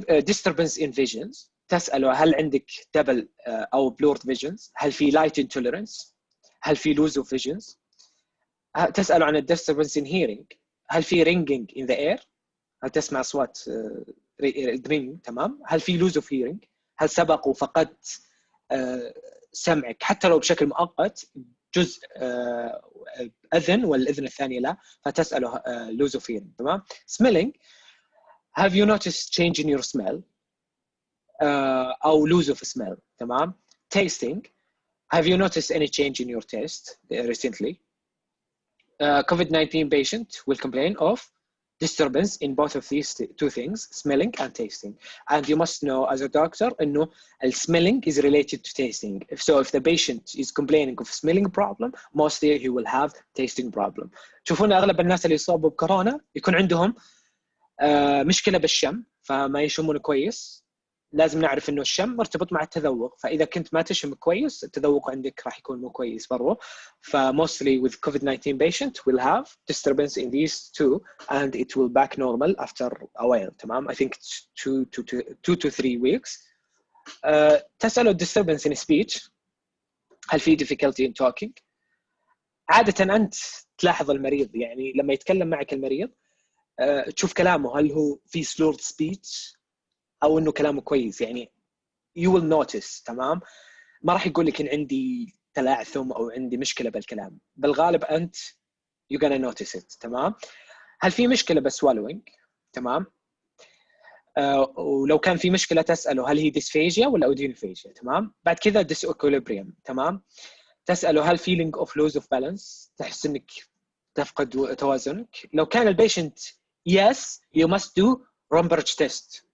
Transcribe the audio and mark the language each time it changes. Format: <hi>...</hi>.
<en>disturbance in visions</en> <ar>تسأله هل عندك double أو blurred visions؟ هل في</ar> <en>light intolerance؟</en> <ar>هل في</ar> <en>lose of visions؟</en> <ar>تسأله عن</ar> <en>disturbance in hearing</en> <ar>هل في</ar> <en>ringing in the air؟</en> <ar>هل تسمع أصوات ring؟ تمام. هل في</ar> <en>lose of hearing؟</en> <ar>هل سبق وفقدت سمعك حتى لو بشكل مؤقت جزء أذن والأذن الثانية لا فتسأله lose of hearing. تمام.</ar> <en>smelling have you noticed change in your smell</en> <ar>أو</ar> <en>lose of smell.</en> <ar>تمام.</ar> <en>tasting have you noticed any change in your taste recently. COVID-19 patient will complain of disturbance in both of these two things smelling and tasting and you must know as a doctor</en> <ar>إنه</ar> <en>smelling is related to tasting. If the patient is complaining of smelling problem mostly he will have tasting problem.</en> <ar>تشوفون أغلب الناس اللي يصابوا بكورونا يكون عندهم مشكلة بالشم فما يشمون كويس. لازم نعرف إنه الشم مرتبط مع التذوق فإذا كنت ما تشم كويس التذوق عندك راح يكون مو كويس برضو.</ar> <en>mostly with COVID-19 patient will have disturbance in these two and it will back normal after a while.</en> <ar>تمام.</ar> <en>I think 2 to 3 weeks.</en> <ar>تسأله</ar> <en>disturbance in speech</en> <ar>هل في</ar> <en>difficulty in talking.</en> <ar>عادة أنت تلاحظ المريض يعني لما يتكلم معك المريض تشوف كلامه هل هو في</ar> <en>slurred speech</en> <ar>أو إنه كلامه كويس يعني</ar> <en>you will notice.</en> <ar>تمام. ما راح يقول لك إن عندي تلعثم أو عندي مشكلة بالكلام بالغالب أنت</ar> <en>you're gonna notice it.</en> <ar>تمام. هل في مشكلة بالswallowing؟ تمام. ولو كان في مشكلة تسأله هل هي dysphagia ولا odynophagia. تمام. بعد كذا disequilibrium. تمام. تسأله هل</ar> <en>feeling of lose of balance</en> <ar>تحس إنك تفقد توازنك. لو كان البيشنت</ar> <en>yes you must do Romberg test.</en>